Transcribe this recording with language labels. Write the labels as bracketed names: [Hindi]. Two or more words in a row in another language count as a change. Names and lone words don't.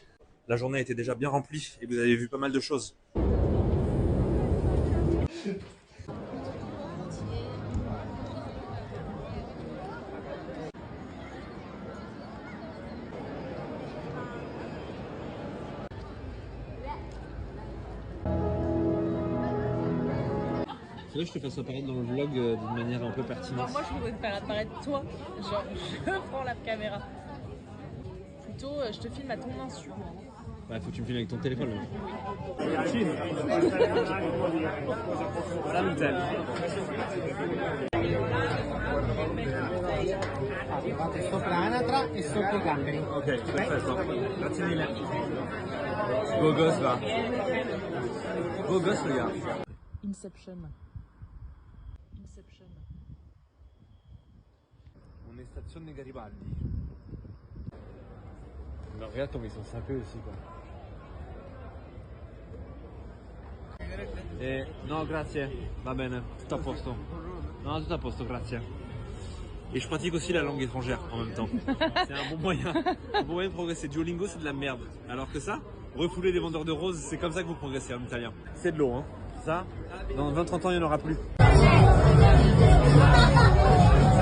[French] La journée était déjà bien remplie et vous avez vu pas mal de choses. Tu veux que je te fasse apparaître dans le vlog d'une manière un peu pertinente? Moi je voudrais te faire apparaître toi, genre je prends la caméra. Plutôt je te filme à ton insu. Ouais, faut que tu me filmes avec ton téléphone. Là. [Italian] Sopra l'anatra e sotto i gamberi. Ok, perfetto. Grazie mille. [French] Beau gosse là. Beau gosse le gars. Inception. Inception. On est station Garibaldi. Mais regarde comme ils sont sapés aussi quoi. [Italian] No, grazie, va bene, tout à posto. Non, tout à posto, grazie. [French] Et je pratique aussi la langue étrangère en même temps. C'est un bon moyen de progresser. Duolingo, c'est de la merde. Alors que ça, refouler des vendeurs de roses, c'est comme ça que vous progressez en italien. C'est de l'eau, hein. Ça, dans 20-30 ans, il n'y en aura plus.